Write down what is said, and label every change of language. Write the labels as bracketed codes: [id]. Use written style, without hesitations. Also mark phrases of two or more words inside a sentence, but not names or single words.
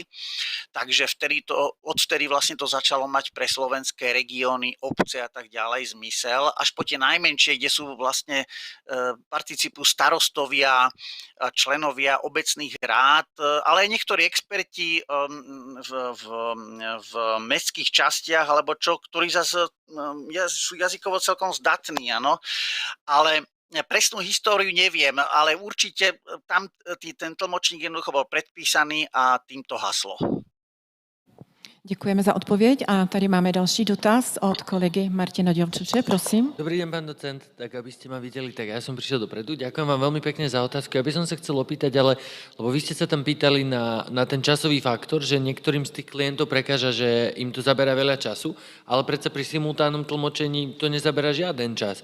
[sk] Takže odvtedy vlastne to začalo mať pre slovenské regióny, obce a tak ďalej zmysel, až po tie najmenšie, kde sú vlastne participujú starostovia, členovia obecných rád, ale aj niektorí experti v mestských častiach, alebo čo, ktorí zase sú jazykovo celkom zdatní, áno. Ale presnú históriu neviem, ale určite tam ten tlmočník jednoducho bol predpísaný a týmto haslo. [cs] Děkujeme za odpověď a tady máme další dotaz od kolegy Martina Ďorčuče, prosím. [sk] Dobrý deň, pán docent, tak aby ste ma videli, tak ja som prišiel dopredu. Ďakujem vám veľmi pekne za otázku. Ja by som sa chcel opýtať, lebo vy ste sa tam pýtali na ten časový faktor, že niektorým z tých klientov prekáža, že im to zabera veľa času, ale predsa pri simultánnom tlmočení to nezabera žiaden čas.